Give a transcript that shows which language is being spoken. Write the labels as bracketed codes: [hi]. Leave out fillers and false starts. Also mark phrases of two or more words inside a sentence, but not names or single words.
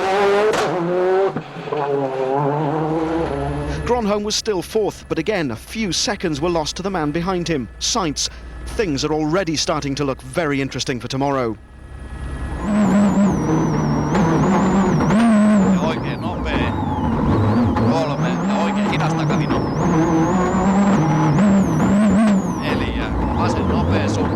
[en] Gronholm was still 4th, but again a few seconds were lost to the man behind him, Sainz. Things are already starting to look very interesting for tomorrow. [fi] Oikein nopea. 3 ja oikein hidas takavino. 4. Vasen nopea